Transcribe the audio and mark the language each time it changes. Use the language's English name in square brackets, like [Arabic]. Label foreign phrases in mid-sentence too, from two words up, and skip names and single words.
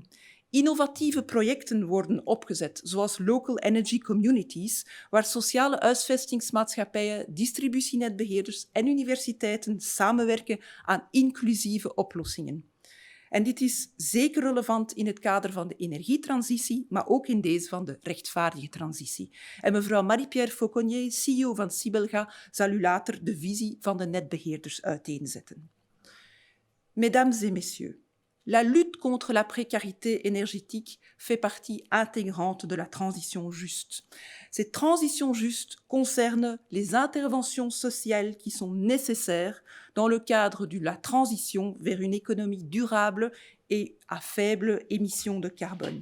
[Dutch] Innovatieve projecten worden opgezet, zoals Local Energy Communities, waar sociale huisvestingsmaatschappijen, distributienetbeheerders en universiteiten samenwerken aan inclusieve oplossingen. En dit is zeker relevant in het kader van de energietransitie, maar ook in deze van de rechtvaardige transitie. En mevrouw Marie-Pierre Fauconnier, CEO van Sibelga, zal u later de visie van de netbeheerders uiteenzetten. [French] Mesdames et messieurs, la lutte contre la précarité énergétique fait partie intégrante de la transition juste. Cette transition juste concerne les interventions sociales qui sont nécessaires dans le cadre de la transition vers une économie durable et à faible émission de carbone.